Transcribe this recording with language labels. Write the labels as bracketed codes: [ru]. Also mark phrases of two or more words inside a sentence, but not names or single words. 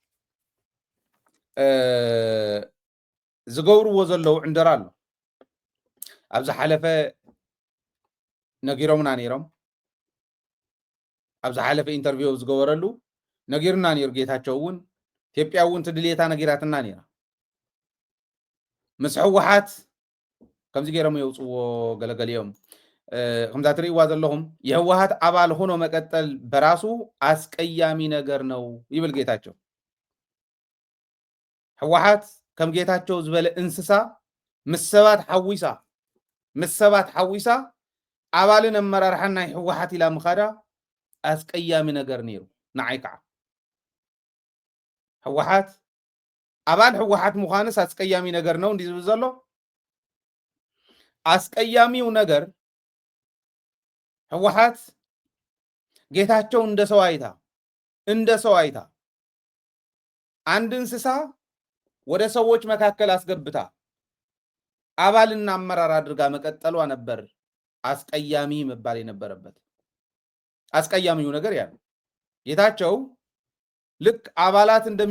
[ti] ዝገብርዎ ዘለዉ ዕንደራ ኣሎ ኣብ ዝሓለፈ ነጊሮምና ነይሮም ኣብ ዝሓለፈ ኢንተርቪው ዝገበረሉ ነጊርና ነይሩ ጌታቸው እውን ኢትዮጵያ እውን ትድልየታ ነጊራትና ነይራ ምስ ህወሓት ከምዚ ገይሮም የውፅዎ ገለገሊኦም ከምዛ ትርእይዋ ዘለኹም [am] የህወሓት አባል ሆኖ መቀጠል በራሱ አስቀያሚ ነገር ነው [ti] ይብል ጌታቸው። ህወሓት ከም ጌታቸው ዝበለ እንስሳ ምስ ሰባት ሓዊሳ አባልን አመራርሓን ናይ ህወሓት ኢላ ምኻዳ [am] አስቀያሚ ነገር [ti] ነይሩ። ንዓይ ከዓ ህወሓት አባል ህወሓት ምዃንስ [am] አስቀያሚ ነገር ነው እንዲህ [ti] ዝብል ዘሎ [am] አስቀያሚው ነገር ህወሓት ጌታቸው እንደ ሰው አይታ አንድ እንስሳ ወደ ሰዎች መካከል አስገብታ አባልና አመራር አድርጋ መቀጠሏ ነበር አስቀያሚ መባል የነበረበት። አስቀያሚው ነገር ያ ጌታቸው ልክ አባላት